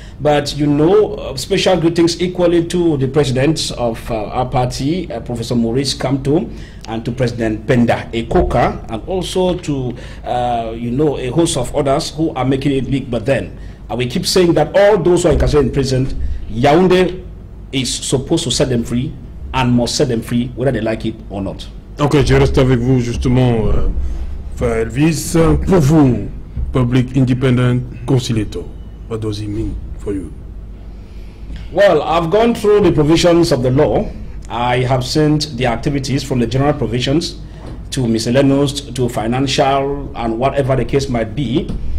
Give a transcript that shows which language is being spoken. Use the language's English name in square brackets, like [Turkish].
[English] But you know, special greetings equally to the presidents of our party, Professor Maurice Kamto, and to President Penda Ekoka, and also to you know, a host of others who are making it big. But then we keep saying that all those who are incarcerated in prison, Yaoundé is supposed to set them free, and must set them free whether they like it or not. [French] Ok, je reste avec vous justement, Elvis. Pour vous, [English] Public Independent Conciliator, what does it mean for you? Well, I've gone through the provisions of the law. I have seen the activities from the general provisions to miscellaneous to financial and whatever the case might be.